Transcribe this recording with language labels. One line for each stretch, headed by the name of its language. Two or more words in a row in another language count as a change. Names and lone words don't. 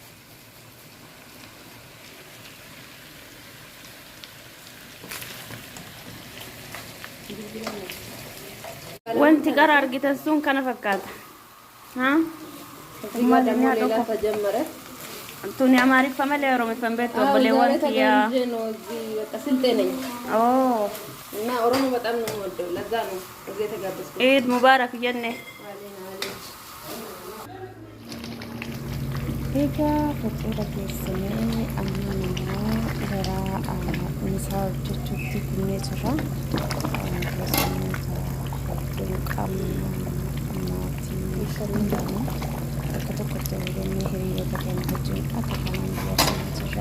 Oromo: wanti gara argitan sun kana fakkaata tuni amaariffa malee oromiffan beektu obboleewwan kiyyaa
Amharic: እና ኦሮሞ በጣም ነው የምወደው ለዛ ነው እዚህ የተጋበዝኩት
Arabic: عيد مبارك ጀነ
Oromo: Egaa fakkiidha keessanii amma namaa gara misaa hojjechuutti kunnee jira. Gosoota hedduu qabna maatii hundinuu bakka tokkotti waliin hiriyoota keenya wajjin akka kanaan dabarsaa jira.